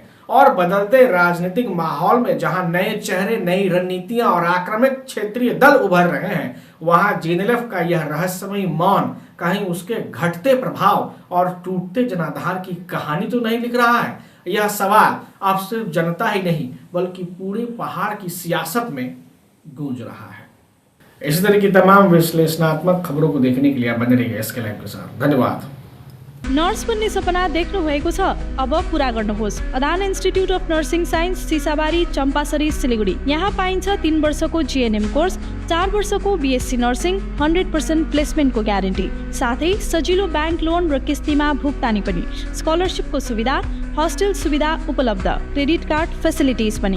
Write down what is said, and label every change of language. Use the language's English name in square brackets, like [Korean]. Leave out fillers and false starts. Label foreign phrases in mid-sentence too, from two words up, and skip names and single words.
[Hindi] और बदलते राजनीतिक माहौल में जहां नए चेहरे, नई रणनीतियां और आक्रामक क्षेत्रीय दल उभर रहे हैं, वहां जेएनएलएफ का यह रहस्यमयी मौन कहीं उसके घटते प्रभाव और टूटते जनाधार की कहानी तो नहीं लिख रहा है? यह सवाल अब सिर्फ जनता ही नहीं बल्कि पूरे पहाड़ की सियासत में गूंज रहा है। इसी तरह की तमाम विश्लेषणात्मक खबरों को देखने के लिए आप बने रहिए एसके लाइव के साथ। धन्यवाद। [Nepali] नर्स बन्ने सपना देख्नु भएको छ? अब पूरा गर्नुहोस्। अदान इन्स्टिट्युट अफ नर्सिङ साइन्स, सिसाबारी, चम्पासरी, सिलिगुडी। यहाँ पाइन्छ 3 वर्षको [English] GNM course, [Nepali] 4 वर्षको [English] BSc nursing, [Nepali] 100% प्लेसमेन्टको ग्यारेन्टी, साथै सजिलो [English] bank loan [Nepali] र किस्तीमा भुक्तानी पनि, स्कलरसिपको सुविधा, हस्टेल सुविधा उपलब्ध, [English] credit card facilities [Nepali] पनि।